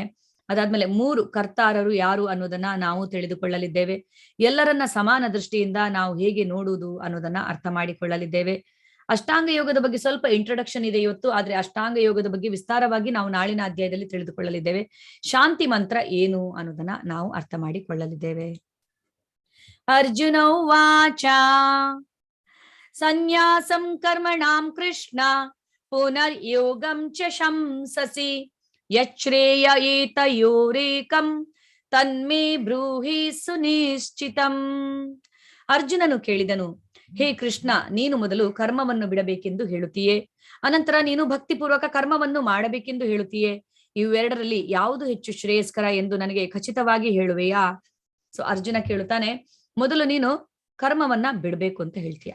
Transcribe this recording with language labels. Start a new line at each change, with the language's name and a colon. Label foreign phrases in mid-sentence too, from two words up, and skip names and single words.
Kannada: ಅದಾದ್ಮೇಲೆ 3 ಕರ್ತಾರರು ಯಾರು ಅನ್ನೋದನ್ನ ನಾವು ತಿಳಿದುಕೊಳ್ಳಲಿದ್ದೇವೆ. ಎಲ್ಲರನ್ನ ಸಮಾನ ದೃಷ್ಟಿಯಿಂದ ನಾವು ಹೇಗೆ ನೋಡುವುದು ಅನ್ನೋದನ್ನ ಅರ್ಥ ಮಾಡಿಕೊಳ್ಳಲಿದ್ದೇವೆ. ಅಷ್ಟಾಂಗ ಯೋಗದ ಬಗ್ಗೆ ಸ್ವಲ್ಪ ಇಂಟ್ರೊಡಕ್ಷನ್ ಇದೆ ಇವತ್ತು, ಆದ್ರೆ ಅಷ್ಟಾಂಗ ಯೋಗದ ಬಗ್ಗೆ ವಿಸ್ತಾರವಾಗಿ ನಾವು ನಾಳಿನ ಅಧ್ಯಾಯದಲ್ಲಿ ತಿಳಿದುಕೊಳ್ಳಲಿದ್ದೇವೆ. ಶಾಂತಿ ಮಂತ್ರ ಏನು ಅನ್ನೋದನ್ನ ನಾವು ಅರ್ಥ ಮಾಡಿಕೊಳ್ಳಲಿದ್ದೇವೆ.
Sanskrit: ಅರ್ಜುನ ಉವಾಚ ಸನ್ಯಾಸಂ ಕರ್ಮಣಾಂ ಕೃಷ್ಣ ಪುನರ್ಯೋಗಂ ಚ ಶಂಸಸಿ ಯಚ್ಛ್ರೇಯ ಏತಯೋರೇಕಂ ತನ್ಮೇ ಬ್ರೂಹಿ ಸುನಿಶ್ಚಿತಂ.
Kannada: ಅರ್ಜುನನು ಕೇಳಿದನು, ಹೇ ಕೃಷ್ಣ, ನೀನು ಮೊದಲು ಕರ್ಮವನ್ನು ಬಿಡಬೇಕೆಂದು ಹೇಳುತ್ತೀಯೇ, ಅನಂತರ ನೀನು ಭಕ್ತಿಪೂರ್ವಕ ಕರ್ಮವನ್ನು ಮಾಡಬೇಕೆಂದು ಹೇಳುತ್ತೀಯೇ. ಇವೆರಡರಲ್ಲಿ ಯಾವುದು ಹೆಚ್ಚು ಶ್ರೇಯಸ್ಕರ ಎಂದು ನನಗೆ ಖಚಿತವಾಗಿ ಹೇಳುವೆಯಾ? ಸೊ ಅರ್ಜುನ ಕೇಳುತ್ತಾನೆ, ಮೊದಲು ನೀನು ಕರ್ಮವನ್ನ ಬಿಡ್ಬೇಕು ಅಂತ ಹೇಳ್ತೀಯ.